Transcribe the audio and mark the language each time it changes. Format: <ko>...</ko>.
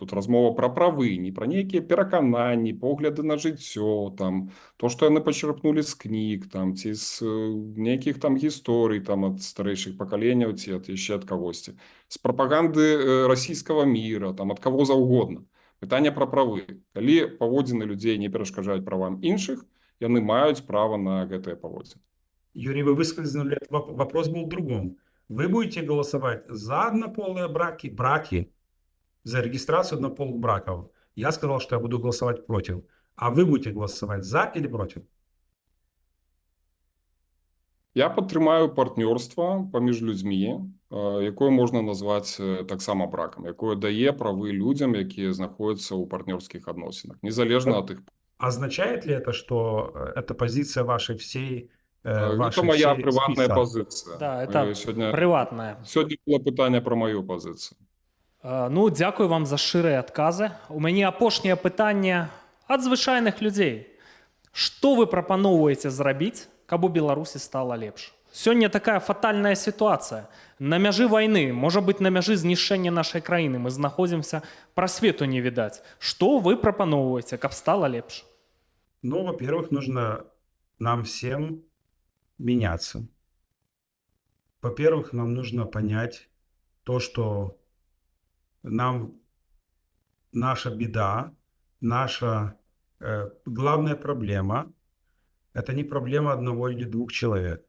<be>Тут размова пра правы, не пра нейкія перакананні, погляды на жыццё, там, то, што яны пачерпнулі з кніг, там, ці з нейкіх там гісторый там, ад старэйшых пакаленняў, ці яшчэ ад кагосьці. З прапаганды расійскага міра, там, ад каго заўгодна. Пытанне пра правы. Калі паводзіны людзей не перашкаджаюць правам іншых, яны маюць права на гэтыя паводзіны.</be> <ru>Юрий, вы выскользнули, вопрос был в другом. Вы будете голосовать за однополые браки, за регистрацию однополых браков. Я сказал, что я буду голосовать против. А вы будете голосовать за или против?</ru> <be>Я падтрымаю партнёрства паміж людзьмі, якое можна назваць таксама бракам, якое дае правы людзям, якія знаходзяцца ў партнёрскіх адносінах, незалежна ад іх.</be> <ru>Означает ли это, что это позиция вашей всей Это моя</ru> <be>прыватная пазіцыя.</be> <ru>Да, это прыватная.</ru> <be>Сёння было пытанне пра маю пазіцыю. Ну, дзякую вам за шчырыя адказы. У мяне апошняе пытанне ад звычайных людзей. Што вы прапаноўваеце зрабіць, каб у Беларусі стала лепш? Сёння такая фатальная сітуацыя. На мяжы вайны, можа быць, на мяжы знішчэння нашай краіны мы знаходзімся, прасвету не відаць. Што вы прапаноўваеце, каб стала лепш?</be> <ru>Ну, во-первых, нужно нам всем меняться. Во-первых, нам нужно понять то, что наша беда, наша главная проблема – это не проблема одного или двух человек.</ru>